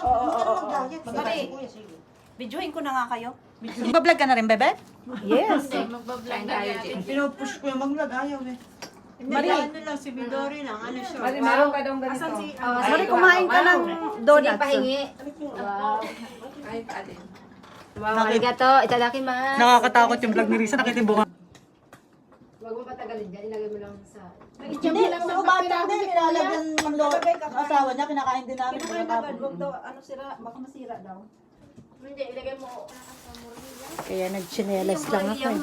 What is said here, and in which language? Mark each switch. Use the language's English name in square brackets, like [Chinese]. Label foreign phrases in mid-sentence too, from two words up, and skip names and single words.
[Filipino] Oo, huwag ka oo, na mag-diet. Marie, videohin ko na nga kayo. Mag-vlog ka na rin, bebe? Yes. Magbablog na yan. Pinupush ko yung mag-vlog, ayaw eh. Marie, ano lang, si Midori lang. Ano siya? Marie, meron ka daw ganito. Marie, kumain ka ng donuts. pahingi. Wow. [Japanese] Wow, ありがとう。いただきます. [Filipino] Nakakatakot yung vlog ni Risa, nakitimbungan. Huwag mo patagalin dyan. Ilagay mo lang sa... Hindi, sa bata din, nilalagyan ng asawa niya, kinakain din namin. Kinakain agad, huwag daw, ano sira, baka masira daw. Hindi, ilagay mo. Kaya nagchinelas lang ako eh.